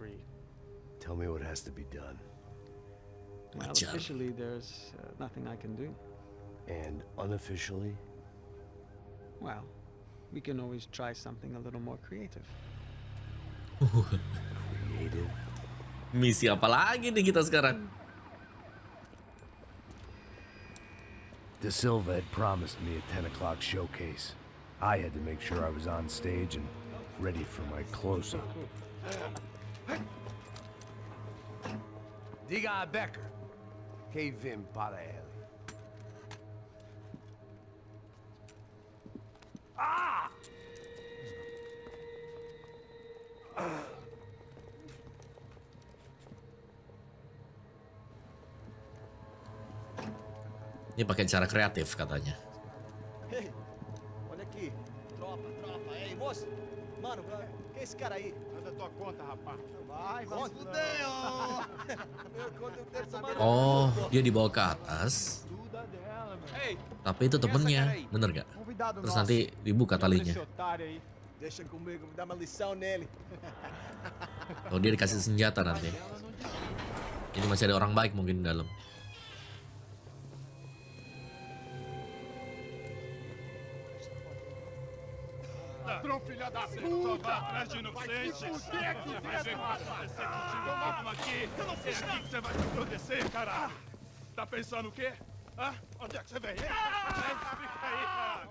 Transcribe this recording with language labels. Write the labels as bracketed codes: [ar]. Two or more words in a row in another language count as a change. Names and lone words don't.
[en] Tell me what has to be done. Well, [id] Wajar. [en] officially, there's nothing I can do. And unofficially? Well, we can always try something a little more creative. Creative? [id] Misi apa lagi nih kita sekarang? [en] De Silva had promised me a 10 o'clock showcase. I had to make sure I was on stage and ready for my close-up. [pt] Diga a Becker. Que vim para ele. Ah! [id] Ini pakai cara kreatif katanya. [pt] Ei, olha aqui. Tropa. Ei, moço. Mano, quem é esse cara aí? Faz a tua conta, rapaz. Vai se fuder, ó. Meu conta eu quero saber. [id] Oh, dia dibawa ke atas. [pt] Tudo dela, meu. Ei, [id] Tapi itu temennya, bener gak? [pt] Convidado [id] Terus [pt] nosso. [id] nanti dibuka talinya. [pt] Esse otário aí. deixa comigo, me dá uma lição nele. [id] Oh, dia dikasih senjata nanti. Ini masih ada orang baik mungkin di dalam. [pt] Ladrão, filha da puta! Atrás de inocente! Vai ver o que vai acontecer contigo. Toma aqui! É aqui que você vai se proteger, caralho! Tá pensando o quê? Hã? Onde é que você vem? Fica aí, caralho!